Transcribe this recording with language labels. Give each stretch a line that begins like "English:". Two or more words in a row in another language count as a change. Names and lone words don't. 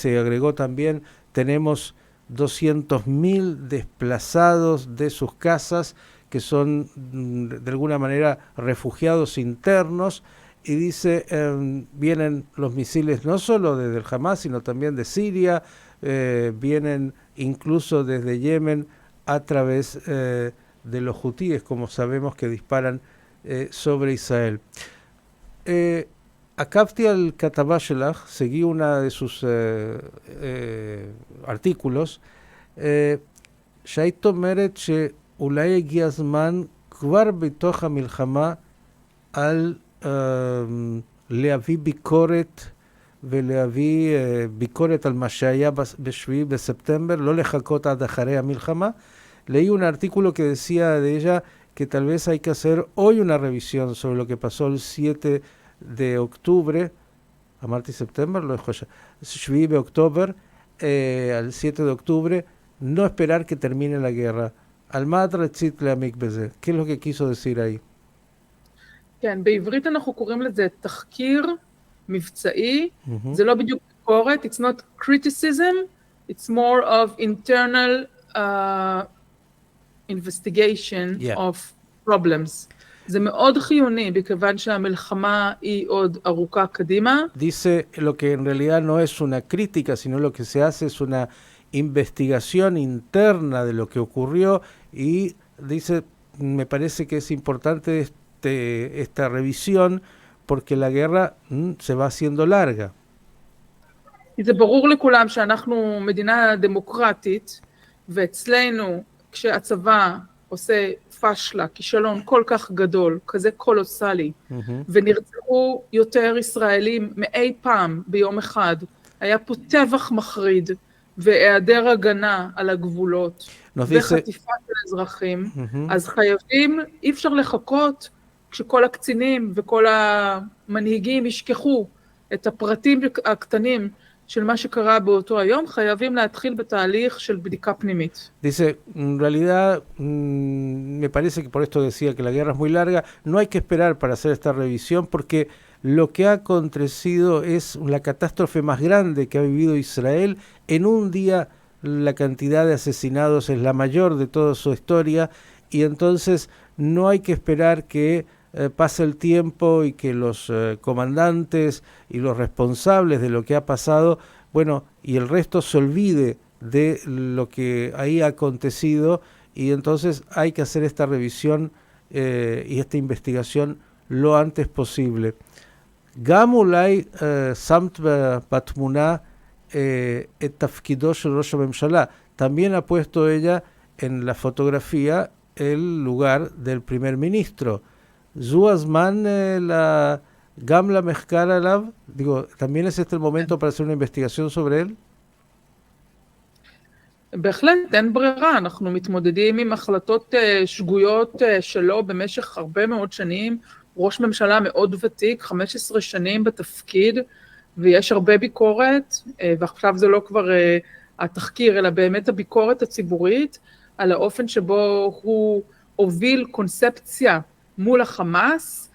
Spanish: Se agregó también, tenemos 200.000 desplazados de sus casas, que son de alguna manera refugiados internos, y dice, vienen los misiles no solo desde el Hamas, sino también de Siria, vienen incluso desde Yemen a través de los hutíes, como sabemos que disparan sobre Israel.
Hebrew: עקבתי על כתבה שלך,
Spanish: seguí una de sus artículos,
Hebrew: שהיית אומרת שאולי הגיע הזמן כבר בתוך המלחמה על להביא ביקורת ולהביא ביקורת על מה שהיה ב-7 בספטמבר, לא לחכות עד אחרי המלחמה.
Spanish: Leí un artículo que decía de ella que tal vez hay que hacer hoy una revisión sobre lo que pasó el 7 de octubre,
Hebrew: אמרתי ספטמבר, לא יכול להיות, 7 באוקטובר,
Spanish: al 7 de octubre, no esperar que termine la guerra.
Hebrew: על מה את רצית להעמיק בזה?
Spanish: ¿Qué es lo que quiso decir ahí?
Hebrew: כן, בעברית אנחנו קוראים לזה תחקיר מבצעי, זה לא בדיוק ביקורת,
English: it's not criticism, it's more of internal investigation of problems.
Hebrew: זה מאוד חיוני, בכיוון שהמלחמה היא עוד ארוכה קדימה.
Spanish: Dice, lo que en realidad no es una crítica, sino lo que se hace es una investigación interna de lo que ocurrió, y dice, me parece que es importante esta revisión porque la guerra se va haciendo larga.
Hebrew: כי זה ברור לכולם שאנחנו מדינה דמוקרטית, ואצלנו כשהצבא עושה פשלה, כישלון כל כך גדול, כזה קולוסלי, ונרצחו יותר ישראלים מאי פעם ביום אחד, היה פה טבח מחריד, והיעדר הגנה על הגבולות, וחטיפה של אזרחים, אז חייבים, אי אפשר לחכות כשכל הקצינים וכל המנהיגים ישכחו את הפרטים הקטנים של מה שקרה באותו היום, חייבים להתחיל בתהליך של בדיקה פנימית.
Spanish: Dice, en realidad, me parece que por esto decía que la guerra es muy larga, no hay que esperar para hacer esta revisión porque lo que ha acontecido es la catástrofe más grande que ha vivido Israel. En un día la cantidad de asesinados es la mayor de toda su historia y entonces no hay que esperar que pase el tiempo y que los comandantes y los responsables de lo que ha pasado, bueno, y el resto se olvide de lo que ahí ha acontecido, y entonces hay que hacer esta revisión y esta investigación lo antes posible.
Hebrew: גם אולי שמת בתמונה את תפקידו של ראש הממשלה.
Spanish: También ha puesto ella en la fotografía el lugar del primer ministro.
Hebrew: זו הזמן גם למחקר עליו?
Spanish: Digo, ¿también es este el momento para hacer una investigación sobre él?
Hebrew: בהחלט, אין ברירה, אנחנו מתמודדים עם החלטות שגויות שלו במשך הרבה מאוד שנים, ראש ממשלה מאוד ותיק, 15 שנים בתפקיד, ויש הרבה ביקורת, ועכשיו זה לא כבר התחקיר, אלא באמת הביקורת הציבורית, על האופן שבו הוא הוביל קונספציה מול החמאס.